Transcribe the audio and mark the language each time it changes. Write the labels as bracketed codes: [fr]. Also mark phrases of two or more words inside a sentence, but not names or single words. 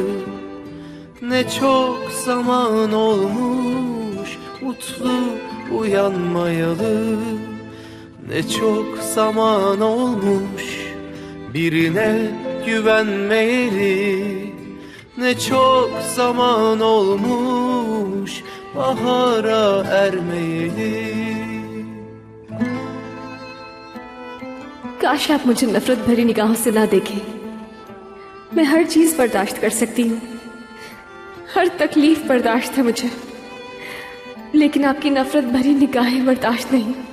[tr] Ne çok zaman olmuş mutlu uyanmayalı. Ne çok zaman olmuş birine güvenmeyeli. Ne çok zaman olmuş bahara ermeyeli. [hi] काश आप मुझे नफरत भरी निगाहों से ना देखें। मैं हर चीज बर्दाश्त कर सकती हूँ, हर तकलीफ बर्दाश्त है मुझे, लेकिन आपकी नफरत भरी निगाहें बर्दाश्त नहीं।